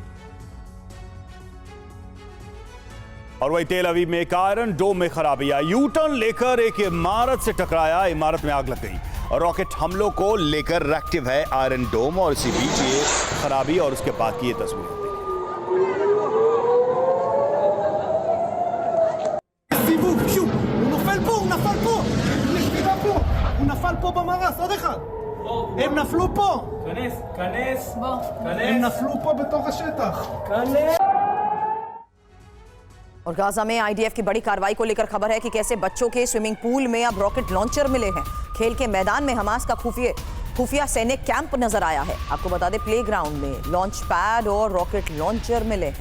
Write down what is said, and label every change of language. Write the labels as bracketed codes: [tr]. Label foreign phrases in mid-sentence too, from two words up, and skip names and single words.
[hi] और वही तेल अवीव में एक आयरन डोम में खराबी आई। यू टर्न लेकर एक इमारत से टकराया, इमारत में आग लग गई और रॉकेट हमलों को लेकर एक्टिव है आयरन डोम। और इसी बीच ये खराबी और उसके बाद की ये तस्वीर। [he] הם נפלו פה. כנס. הם נפלו פה בתוך השטח. [hi] और गाजा में आईडीएफ की बड़ी कार्रवाई को लेकर खबर है कि कैसे बच्चों के [en] swimming pool [hi] में अब [en] rocket launcher [hi] मिले हैं। खेल के मैदान में हमास का खुफिया सैनिक कैंप नजर आया है। आपको बता दें प्लेग्राउंड में [en] launch pad [hi] और [en] rocket launcher [hi] मिले हैं।